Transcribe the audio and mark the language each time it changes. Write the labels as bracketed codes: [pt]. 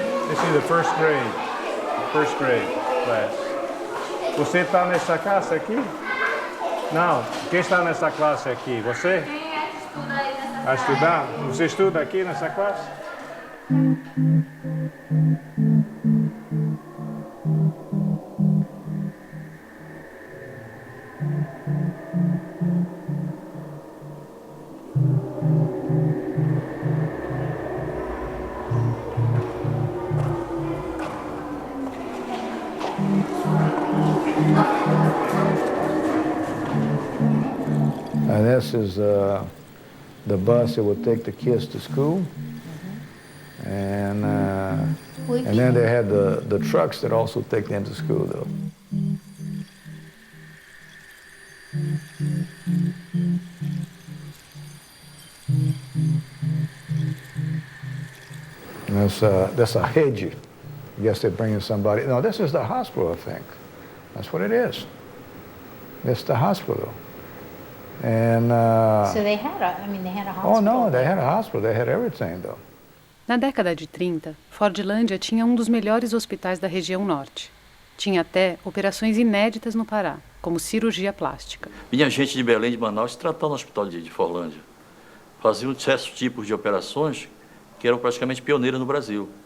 [en] This is the first grade class. [pt] Você está nessa classe aqui? Não. Quem está nessa classe aqui? Você? Quem é que estuda aí nessa classe? A estudar? Você estuda aqui nessa classe? [en] And this is the bus that will take the kids to school. And then they had the trucks that also take them to school, though. And that's a hedge. I guess they're bringing somebody. No, this is the hospital, I think. That's what it is. It's the hospital. And So they had a hospital. oh no, they had a hospital. They had everything, though. [pt] Na década de 30, Fordlândia tinha um dos melhores hospitais da região norte. Tinha até operações inéditas no Pará, como cirurgia plástica. Vinha gente de Belém, de Manaus, se tratar no hospital de Forlândia. Faziam diversos tipos de operações que eram praticamente pioneiras no Brasil.